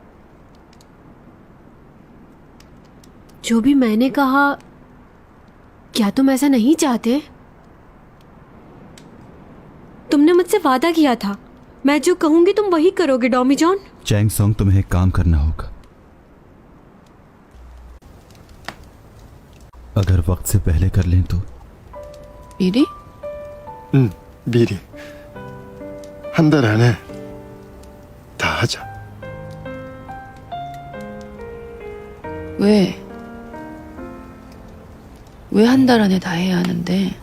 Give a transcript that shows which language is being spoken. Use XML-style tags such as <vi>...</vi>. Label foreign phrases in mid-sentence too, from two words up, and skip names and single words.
<hi>जो भी मैंने कहा, क्या तुम ऐसा नहीं चाहते? तुमने मुझसे वादा किया था, मैं जो कहूंगी तुम वही करोगे डॉमी जॉन। चैंग सॉन्ग, तुम्हें एक काम करना होगा। अगर वक्त से पहले कर लें तो।</hi> <ko>미리? 미리. 한 달 안에 다 하자. 왜? 왜 한 달 안에 다 해야 하는데?</ko>